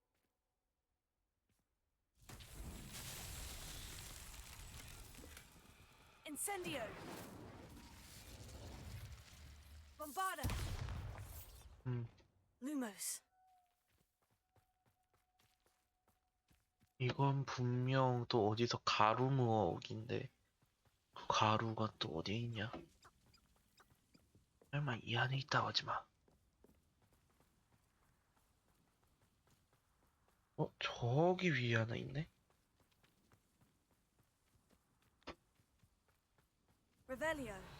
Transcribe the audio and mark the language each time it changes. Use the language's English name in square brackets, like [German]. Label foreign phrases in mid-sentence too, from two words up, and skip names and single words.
[Latin] Incendio. Bombarda. Lumos. [Korean] 이건 분명 또 어디서 가루 무어옥인데 그 가루가 또 어디에 있냐? 설마 이 안에 있다고 하지 마. 저기 위에 하나 있네? [Latin] Revelio.